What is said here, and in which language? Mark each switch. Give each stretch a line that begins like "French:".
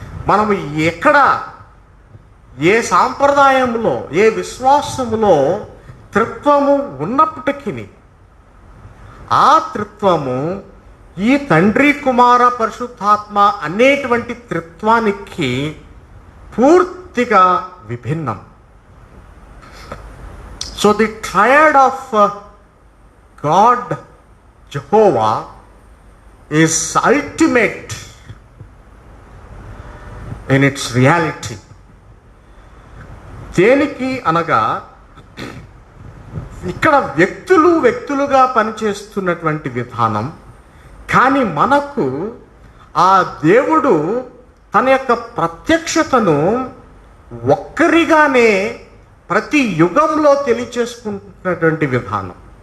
Telugu: మనము ఎక్కడ ఏ సాంప్రదాయంలో ఏ విశ్వాసములో త్రిత్వము ఉన్నప్పటికీ ఆ త్రిత్వము ఈ తండ్రి, కుమార, పరిశుద్ధాత్మ అనేటువంటి త్రిత్వానికి పూర్తిగా విభిన్నం.
English: So the triad of God, Jehovah, is ultimate in its reality.
Telugu: దేనికి అనగా ఇక్కడ వ్యక్తులుగా పనిచేస్తున్నటువంటి విధానం, కానీ మనకు ఆ దేవుడు తన యొక్క ప్రత్యక్షతను ఒక్కరిగానే ప్రతి యుగంలో తెలియచేసుకుంటున్నటువంటి విధానం.